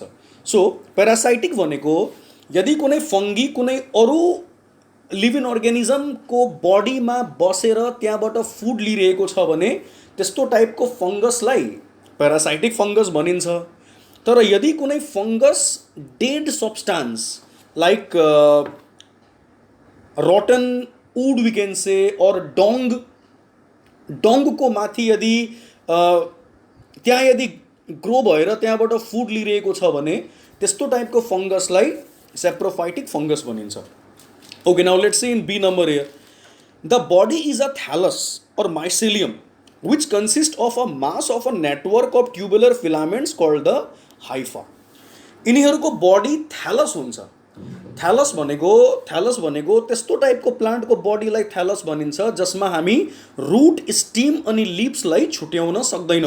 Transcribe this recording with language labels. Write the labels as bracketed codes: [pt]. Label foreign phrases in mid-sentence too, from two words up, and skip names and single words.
[ne] सो प्यारासाइटिक भनेको यदि कुनै फङ्गी कुनै अरू [en] living organismको [ne] बडीमा बसेर त्यहाँबाट फुड लिइरहेको छ भने त्यस्तो टाइपको फङ्गसलाई [en] parasitic fungus [ne] भनिन्छ. तर यदि कुनै फङ्गस [en] dead substance like rotten wood we can say [ne] और डङ्गको माथि यदि त्यहाँ यदि ग्रो भएर त्यहाँबाट फुड लिइरहेको छ भने त्यस्तो टाइपको फङ्गसलाई [en] saprophytic fungus [ne] भनिन्छ. [en] Okay, now let's see in B number here. The body is a thallus or mycelium which consist of a mass of a network of tubular filaments called the hypha. [ne] यिनीहरूको बडी थ्यालस हुन्छ. थ्यालस भनेको त्यस्तो टाइपको प्लान्टको बडीलाई थ्यालस भनिन्छ जसमा हामी [en] root, stem [ne] अनि लिप्सलाई छुट्याउन सक्दैनौँ.